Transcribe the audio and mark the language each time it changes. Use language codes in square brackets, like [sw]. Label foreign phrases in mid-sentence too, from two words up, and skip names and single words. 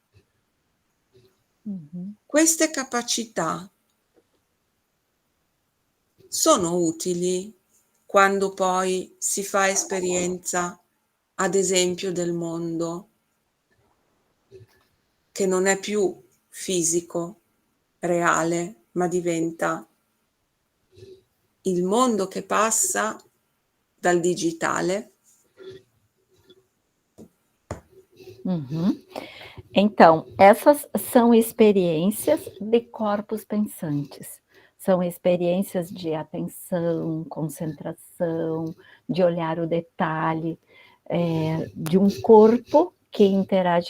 [it] Queste capacità sono utili quando poi si fa esperienza, ad esempio, del mondo che non è più fisico, reale, ma diventa il mondo che passa dal digitale. Uhum. [pt] Então, essas são experiências de corpos pensantes. São experiências de atenção, concentração, de olhar o detalhe, de um corpo que interage